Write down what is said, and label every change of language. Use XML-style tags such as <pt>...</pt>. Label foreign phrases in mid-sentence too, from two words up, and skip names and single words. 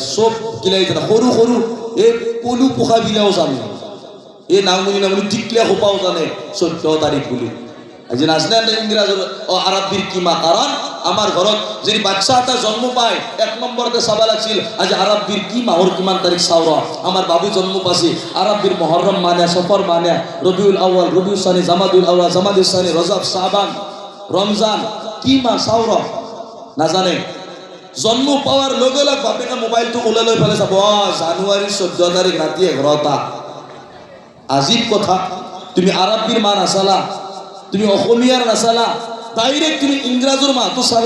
<as>চব গিলাই জানে, সৰু সৰু এই পলু পোখা বিলাও জানে, এই নামনি নামনি টিকলিয়া খোপাও জানে 14 তাৰিখ বুলি। আজি নাজনে ইংৰাজৰ আৰব্বীৰ কি মাহ? কাৰণ আমাৰ ঘৰত যদি বাচ্চা এটা জন্ম পায়, 1 নম্বৰতে চাব লাগিছিল আজি আৰব্বীৰ কি মাহৰ কিমান তাৰিখ চাও ৰ। আমার বাবু জন্ম পাইছে আরব্বীর মহরম মানে, সফর মানে, রবিউল আউয়াল, রবিউল সানি, জামাদুল আউয়াল, জামাদুল সানি, রজব, শাবান, রমজান, কি মাহ চাও র, নাজানে। জন্ম পাওয়ার লগে লগে বাপেকে মোবাইলটো ওলাই লৈ ফেলে চাব, জানুৱাৰীৰ 14 তাৰিখ ৰাতি 11টা। আজীব কথা, তুমি আরব্বীর মাহ নাচালা, তুমি অসমীয়ার নাচালা, ডাইরেক্ট তুমি ইংৰাজৰ মাহটো চালা।</as>